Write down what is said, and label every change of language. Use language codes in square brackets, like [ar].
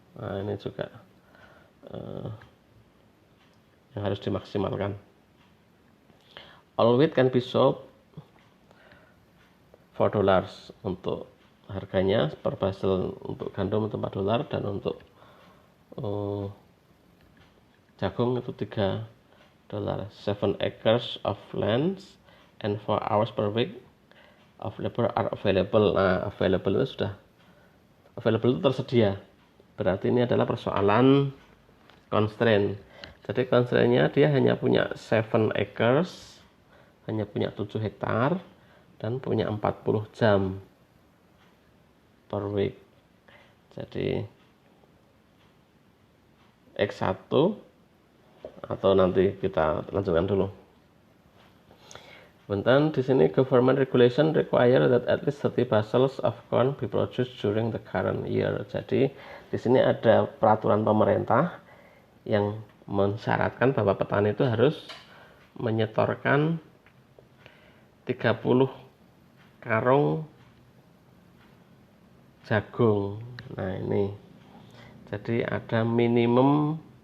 [id] Nah, ini juga yang harus dimaksimalkan. [en] All wheat can be sold $4 [id] untuk harganya per bushel. Untuk gandum itu $4 dan untuk jagung itu $3. [en] 7 acres of land and 4 hours per week of labor are available. [id] Nah, available itu sudah available itu tersedia. Berarti ini adalah persoalan constraint. Jadi constraint-nya dia hanya punya 7 acres, hanya punya 7 hektar dan punya 40 jam per week. Jadi X1 atau nanti kita lanjutkan dulu. Bentar, di sini [en] government regulation require that at least 30 bushels of corn be produced during the current year. [id] Jadi di sini ada peraturan pemerintah yang mensyaratkan bahwa petani itu harus menyetorkan 30 karung jagung. Nah, ini. Jadi ada minimum